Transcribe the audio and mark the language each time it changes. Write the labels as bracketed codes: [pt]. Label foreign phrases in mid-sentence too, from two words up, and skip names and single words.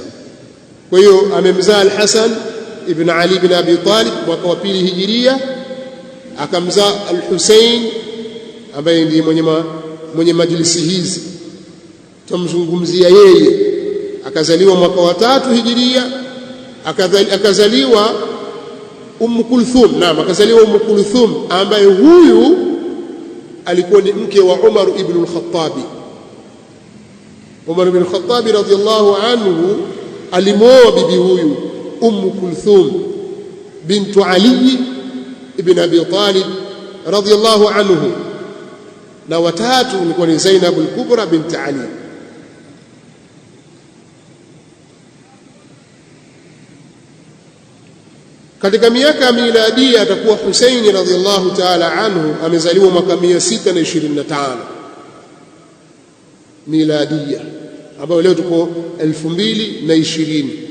[sw] Kwa hiyo amemzaa Al-Hasan ibn Ali ibn Abi Talib mwaka wa 2 Hijiria, akamzaa Al-Husayn ambaye ndiye mwenye majlisi hizi tumzungumzia yeye, akazaliwa mwaka wa 3 Hijiria. Akazaliwa Kulthum. Naam, akazaliwa Kulthum ambaye huyu alikuwa ni mke wa Umar ibn al-Khattab. Umar ibn al-Khattab [ar] رضي الله عنه [sw] alimwoa bibi huyu Kulthum bintu Ali ibn Abi Talib [ar] رضي الله عنه, [sw] na watatu ilikuwa ni Zainab al-Kubra bint Ali. Katika miaka ya miladia atakuwa Husaini [ar] رضي الله تعالى عنه [sw] amezaliwa mwaka 625 miladia, ambayo leo tuko 2020.